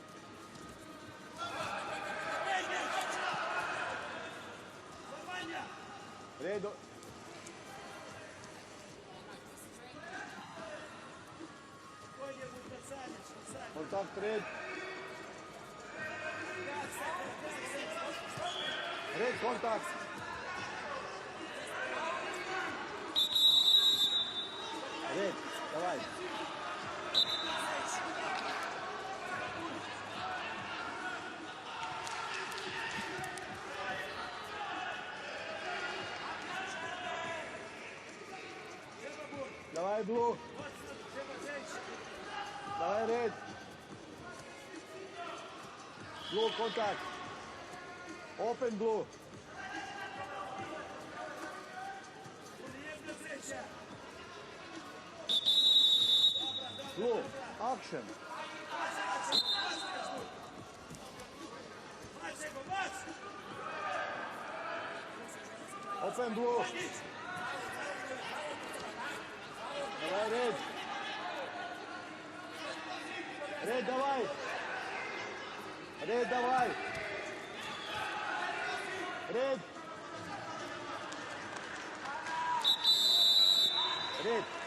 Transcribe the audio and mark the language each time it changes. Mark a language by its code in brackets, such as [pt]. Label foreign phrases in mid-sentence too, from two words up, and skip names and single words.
[en] Red. Kontakt red. Red kontakt. [ru] Red, давай. Давай, блу. Давай, ред. Блу, контакт. [en] Open, блу. Blue, action. Open, blue. [ru] Давай, red. Red, давай. [en] Red, давай. Red. Red.